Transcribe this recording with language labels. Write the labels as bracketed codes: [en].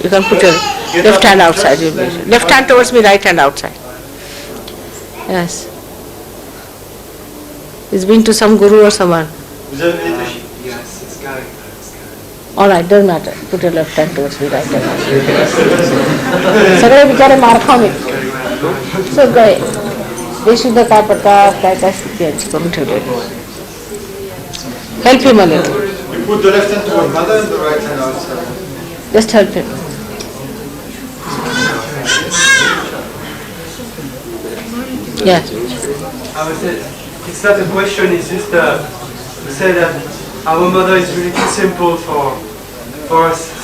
[en] You can put your left hand outside. Left hand towards me, right hand outside. Yes. He's been to some guru or someone. Yes, it's going. Alright, doesn't matter. Put your left hand towards me, right hand outside. [mr] सगळे बिचारे मार खाऊन येत. सगळे बेशुद्ध काय प्रकार काय काय स्थिती यांची करून ठेवलेली. [en] Help him a little. You put the left hand toward mother and the right hand outside. Just help him. Yeah. I would say, it's not a question, it's just to say that our mother is really too simple for us.